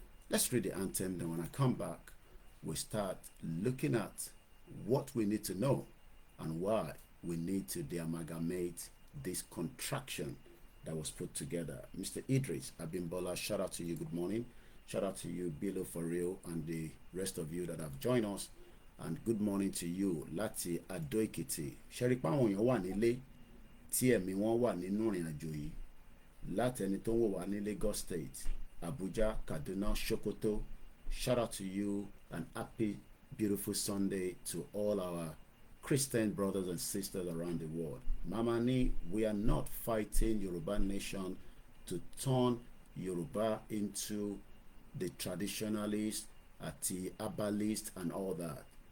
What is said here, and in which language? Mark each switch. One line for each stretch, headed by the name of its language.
English: Let's read the anthem, then when I come back, we start looking at what we need to know and why we need to de-amalgamate this contraction that was put together. Mr. Idris Abimbola, shout out to you, good morning. Shout out to you, Bilo for real, and the rest of you that have joined us. And good morning to you,
Yoruba: Láti
English: Adó Èkìtì.
Yoruba: Ṣé rí pé àwọn èèyàn wà nílé tí ẹ̀mí wọn wà nínú ìrìn àjò yìí. Láti ẹni tó ń wò wá ní Lagos State, Abuja, Kaduna, Sokoto.
English: Shout out to you and happy, beautiful Sunday to all our Christian brothers and sisters around the world.
Yoruba: Mama ni,
English: we are not fighting Yoruba nation to turn Yoruba into the traditionalist, the herbalist, and all that.